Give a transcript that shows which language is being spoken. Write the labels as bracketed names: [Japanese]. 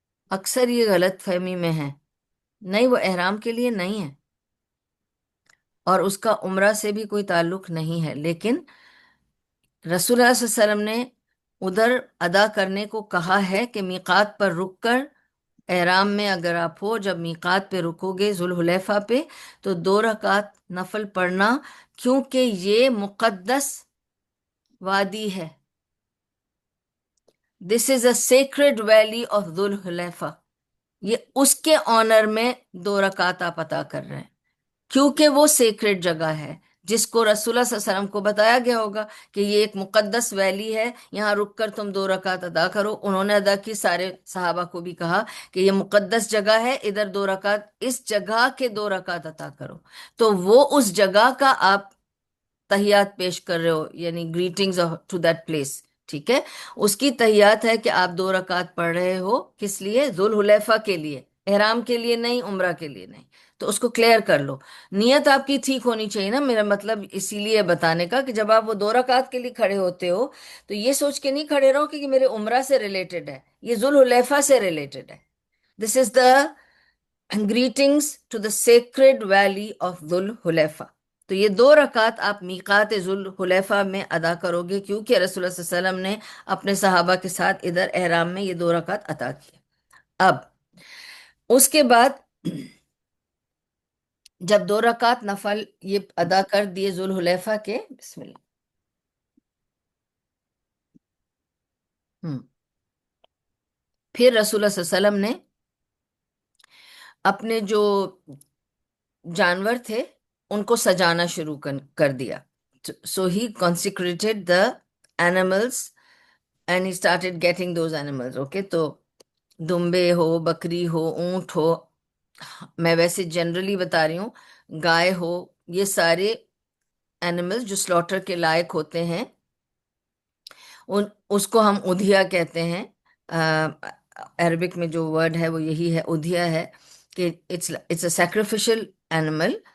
[Urdu] اکثر یہ غلط فہمی میں ہے. نہیں، وہ احرام کے لیے نہیں ہے، اور اس کا عمرہ سے بھی کوئی تعلق نہیں ہے، لیکن رسول اللہ صلی اللہ علیہ وسلم نے ادھر ادا کرنے کو کہا ہے کہ میقات پر رک کر، احرام میں اگر آپ ہو، جب میقات پہ رکو گے ذوالحلیفہ پہ، تو 2 رکعت نفل پڑھنا، کیونکہ یہ مقدس وادی ہے. [English] This is a sacred valley of ذوالحلیفہ. [Urdu] یہ اس کے آنر میں 2 رکعت آپ ادا کر رہے ہیں، کیونکہ وہ سیکرڈ جگہ ہے، جس کو رسول اللہ صلی اللہ علیہ وسلم کو بتایا گیا ہوگا کہ یہ ایک مقدس ویلی ہے، یہاں رک کر تم 2 رکعت ادا کرو. انہوں نے ادا کی، سارے صحابہ کو بھی کہا کہ یہ مقدس جگہ ہے، ادھر 2 رکعت، اس جگہ کے 2 رکعت ادا کرو. تو وہ اس جگہ کا آپ تحیات پیش کر رہے ہو، یعنی [English] Greetings to that place. [Urdu] ٹھیک ہے، اس کی تحیات ہے کہ آپ 2 رکعت پڑھ رہے ہو. کس لیے؟ ذوالحلیفہ کے لیے، احرام کے لیے نہیں، عمرہ کے لیے نہیں. تو اس کو کلیئر کر لو. نیت آپ کی ٹھیک ہونی چاہیے نا، میرا مطلب اسی لیے بتانے کا کہ جب آپ وہ 2 رکعت کے لیے کھڑے ہوتے ہو تو یہ سوچ کے نہیں کھڑے رہو کہ یہ میرے عمرہ سے ریلیٹڈ ہے، یہ ذوالحلیفہ سے ریلیٹڈ ہے. [English] This is the greetings to the sacred valley of ذوالحلیفہ. [Urdu] تو یہ 2 رکعت آپ میقات ذوالحلیفہ میں ادا کرو گے، کیونکہ رسول اللہ صلی اللہ علیہ وسلم نے اپنے صحابہ کے ساتھ ادھر احرام میں یہ 2 رکعت ادا کیا. اب اس کے بعد جب 2 رکعت نفل یہ ادا کر دیے ذوالحلیفہ کے، بسم اللہ. پھر رسول اللہ صلی اللہ علیہ وسلم نے اپنے جو جانور تھے ان کو سجانا شروع کر دیا. [English] So he consecrated the animals and he started getting those animals. [Urdu] Okay, تو دمبے ہو، بکری ہو، اونٹ ہو، میں ویسے جنرلی بتا رہی ہوں، گائے ہو، یہ سارے اینیملز جو سلوٹر کے لائق ہوتے ہیں، اس کو ہم ادھیا کہتے ہیں. عربک میں جو ورڈ ہے وہ یہی ہے، ادھیا ہے، کہ [English] It's a sacrificial animal.